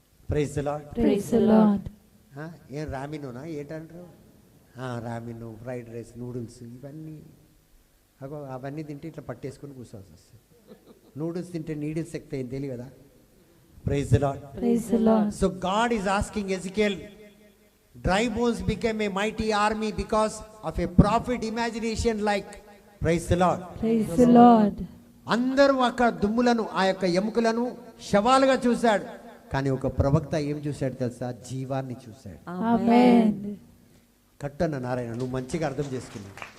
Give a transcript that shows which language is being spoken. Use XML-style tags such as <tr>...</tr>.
<en>Praise the Lord. Praise the Lord.</en> <te>ఏం రామినోనా ఏంటంటారు? రామిను, fried rice, noodles, ఇవన్నీ అవన్నీ తింటే ఇట్లా పట్టేసుకొని కూర్చోవాల్సి వస్తుంది. నూడిల్స్ తింటే నీడిల్స్ ఎక్కుతాయి, ఏం తెలియదు కదా.</te> <en>Praise the Lord. Praise the Lord. So God is asking Ezekiel, dry bones became a mighty army because of a prophet imagination like. Praise the Lord. Praise the Lord.</en> <te>అందరూ అక్కడ దుమ్ములను, ఆ యొక్క ఎముకలను శవాలుగా చూశాడు. కానీ ఒక ప్రవక్త ఏం చూశాడు తెలుసా? జీవాన్ని చూశాడు. ఆమేన్. కట్టన్న నారాయణ, నువ్వు మంచిగా అర్థం చేసుకున్నావు.</te>